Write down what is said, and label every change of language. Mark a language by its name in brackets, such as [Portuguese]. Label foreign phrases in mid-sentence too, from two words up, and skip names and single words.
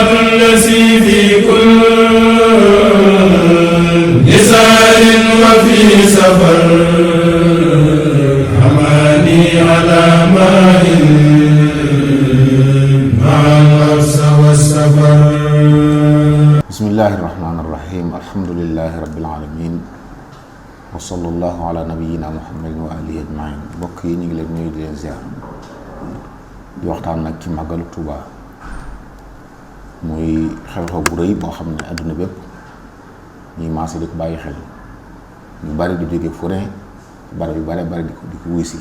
[Arabic] الذي في كل نزال وفي سفر حماني على ماء مع الغرس والسفر. بسم الله الرحمن الرحيم. الحمد لله رب العالمين وصلى الله على نبينا محمد وعلى آله أجمعين. [Wolof] mbokk yi ñu ngi leen nuyu di leen ziar di waxtaan nag ci màggalu Tuuba muy xew-xew bu rëy boo xam ne adduna bépp ñuy maase di ko bàyyi xel, ñu bari di jóge fu ne bari yu bari di ko wuy si.